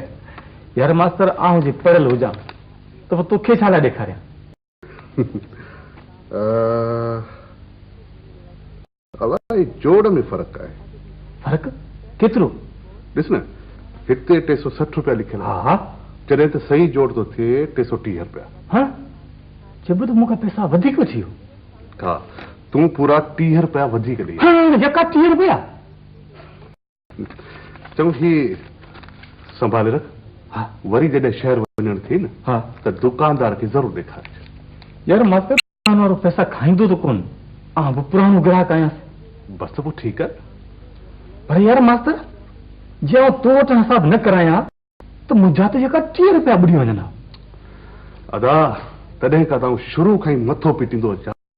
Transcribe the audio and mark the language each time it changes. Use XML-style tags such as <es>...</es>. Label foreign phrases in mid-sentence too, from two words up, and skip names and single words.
<sd>यार मास्तर आऊं जे पढ़ियल हुजां त पोइ तोखे छा लाइ ॾेखारियां? अलाए जोड़ में फ़र्क़ु आहे। फ़र्क़ु केतिरो? ॾिस न, हिते 360 रुपया लिखियल आहे। हा जॾहिं त सही जोड़ थो थिए 330 रुपया। हाँ जब तो मूंखे पैसा वधीक थी वियो। हा, तूं पूरा 30 रुपया वधीक ॾेई। हाँ यका 30 रुपया। चङो ही संभाले रख। हा वरी जॾहिं शहर वञण थिए न, हा त दुकानदार खे ज़रूरु ॾेखार। यार मास्तर दुकान वारो पैसा खाईंदो तो कोन। आ वो पुरानो ग्राहक आया। बस त पोइ ठीकु आहे। पर यार मास्तर जे तो वटि हिसाब न कराया तो मुंहिंजा त जेका 30 रुपया बुॾी वञनि। अदा तॾहिं खां शुरू खां ई मथो पीटींदो अचां</sd>